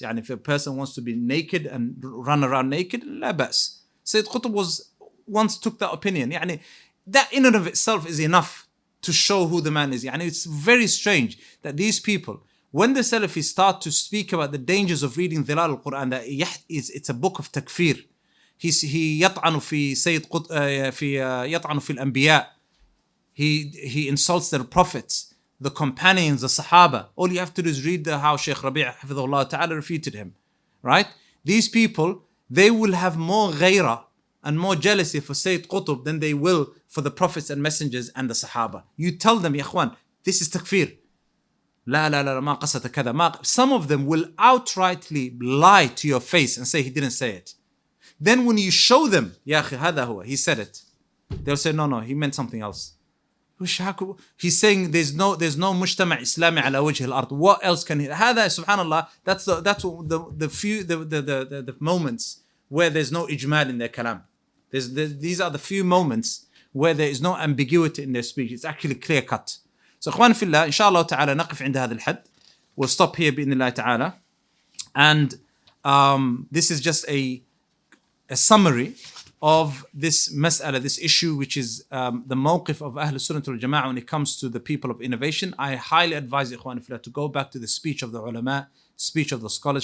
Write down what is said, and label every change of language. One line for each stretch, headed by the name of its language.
English: And if a person wants to be naked and run around naked, la bas. Sayyid Qutb once took that opinion. That in and of itself is enough to show who the man is. It's very strange that these people, when the Salafis start to speak about the dangers of reading Dhilal al-Quran, that it's a book of takfir. He
Arabic: يطعن في سيد يطعن في الأنبياء.
English: He insults their prophets, the companions, the Sahaba. All you have to do is read how Shaykh Rabi' Hafidhullah Ta'ala refuted him. Right? These people, they will have more ghaira and more jealousy for Sayyid Qutb than they will for the prophets and messengers and the Sahaba. You tell them, Ya Ikhwan, this is takfir. La ma qasata kada. Some of them will outrightly lie to your face and say he didn't say it. Then when you show them, Ya akhi, hada huwa, he said it, they'll say, no, he meant something else. He's saying there's no mujtama' Islami ala wajh al-ard. What else can he? Hada, subhanallah, that's the few the moments where there's no ijmal in their kalam. These are the few moments where there is no ambiguity in their speech. It's actually clear cut. So
Arabic: اخوان في الله, inshallah ta'ala نقف عند هذا الحد.
English: We'll stop here
Arabic: بإذن الله تعالى.
English: And this is just a summary of this mas'ala, this issue, which is the mawqif of Ahlul Sunnah wal Jama'ah when it comes to the people of innovation, I highly advise Ikhwan Fillah to go back to the speech of the ulama, speech of the scholars.